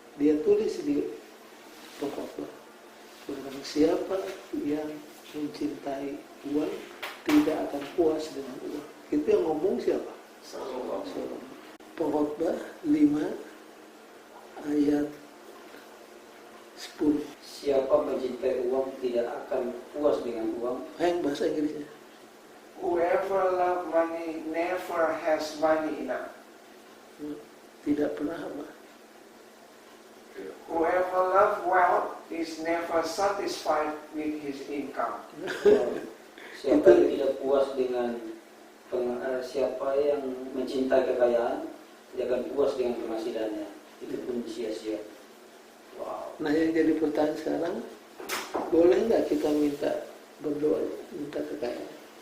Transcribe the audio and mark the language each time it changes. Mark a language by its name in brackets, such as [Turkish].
[Indonesian] Dia tulis di pengkhotbah, barang siapa yang mencintai uang tidak akan puas dengan uang. Itu yang ngomong siapa? Salomo. Pengkhotbah 5 ayat 10. Siapa mencintai uang tidak akan puas dengan uang. Yang bahasa Inggrisnya. [English] Whoever love money never has money enough. [Indonesian] Tidak pernah apa? [English] Whoever love wealth is never satisfied with his income. [Indonesian] Siapa yang tidak puas dengan siapa yang mencintai kekayaan tidak akan puas dengan penghasilannya. Itu pun sia-sia. Wow. Nah, yang jadi pertanyaan sekarang, boleh nggak kita minta berdoa, minta kekayaan?